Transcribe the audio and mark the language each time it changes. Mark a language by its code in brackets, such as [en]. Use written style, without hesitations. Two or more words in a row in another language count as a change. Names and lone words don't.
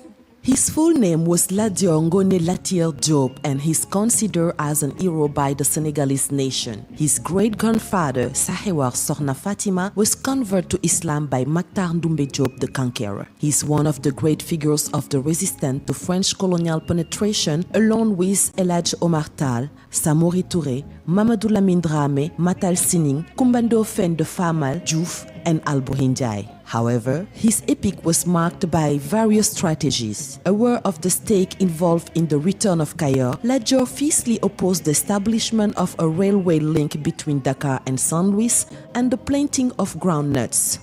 [en] His full name was Lat Dior Ngoné Latyr Diop, and he's considered as an hero by the Senegalese nation. His great-grandfather, Sahewar Sokhna Fatima, was converted to Islam by Maktar Ndoumbe Diop the Conqueror. He's one of the great figures of the resistance to French colonial penetration, along with El Hadj Omar Tall, Samori Touré, Mamadou Lamine Dramé, Matal Sining, Kumbando Fen de Famal, Diouf, and Alboury Ndiaye. However, his epic was marked by various strategies. Aware of the stake involved in the return of Kayor, Lat Dior fiercely opposed the establishment of a railway link between Dakar and Saint Louis and the planting of groundnuts.